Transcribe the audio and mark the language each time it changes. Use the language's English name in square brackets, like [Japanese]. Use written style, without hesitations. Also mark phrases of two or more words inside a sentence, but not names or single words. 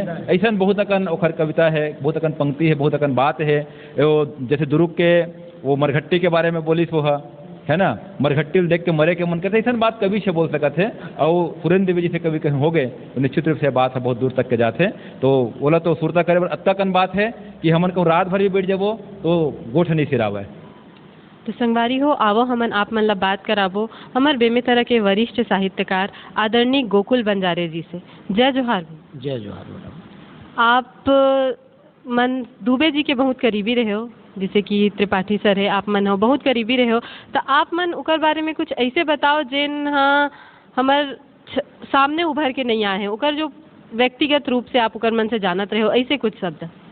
[Chhattisgarhi] ऐसा बहुत अकन ओखर कविता है, बहुत अकन पंक्ति है, बहुत अकन बात है। वो जैसे दुरुक के वो मरघट्टी के बारे में बोलिस वो है ना, मरघट्टी देख के मरे के मन करते, ऐसा बात कभी से बोल सकते थे। और सुरेंद्र देवी जी से कभी कहीं हो गए तो निश्चित रूप से बात है बहुत दूर तक के जाते। तो बोला तो सुरता करे अत्ता कन बात है कि हमन को रात भर भी बैठ जाबो तो गोठ नहीं सिरावे। तो संगवारी हो आवो हमन आप मन ला बात कराबो हमार बेमेतरा के वरिष्ठ साहित्यकार आदरणीय गोकुल बंजारे जी से। जय जोहार। जय जोहार मैडम। आप मन दुबे जी के बहुत करीबी रहे हो, जैसे कि त्रिपाठी सर है, आप मन हो बहुत करीबी रहे हो, तो आप मन उकर बारे में कुछ ऐसे बताओ जिन हमार सामने उभर के नहीं आए हैं, उकर जो व्यक्तिगत रूप से आप उकर मन से जानत रहे हो, ऐसे कुछ शब्द।